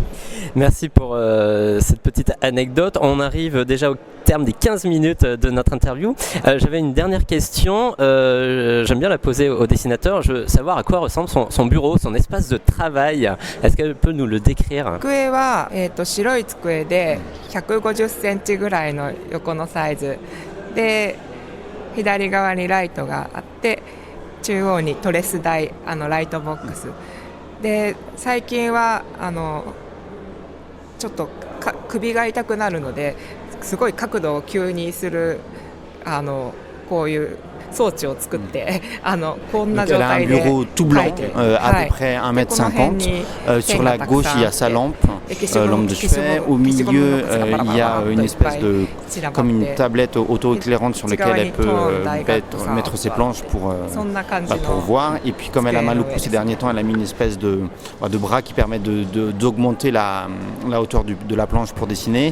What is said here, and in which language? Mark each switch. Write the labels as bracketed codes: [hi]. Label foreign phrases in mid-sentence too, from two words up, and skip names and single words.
[fr] Merci pour cette petite anecdote. On arrive déjà au terme des 15 minutes de notre interview. J'avais une dernière question. J'aime bien la poser au dessinateur. Je veux savoir à quoi ressemble son bureau, son espace de travail. Est-ce qu'elle peut nous le décrire? [ja] 机は白い机で150センチぐらいの横のサイズで左側にライトがあって中央にトレス台ライトボックスで最近はちょっと首が痛くなるのですごい角度を急にするこういう装置を作ってこんな状態で [fr] Elle a un bureau tout blanc, à peu près 1m50. Sur la gauche, il y a sa lampe. lampe de chevet. Au milieu, il y a une espèce de comme une tablette auto-éclairante sur laquelle elle peut mettre ses planches pour voir. Et puis comme elle a mal au cou ces derniers temps, elle a mis une espèce de bras qui permet d'augmenter la hauteur de la planche pour dessiner.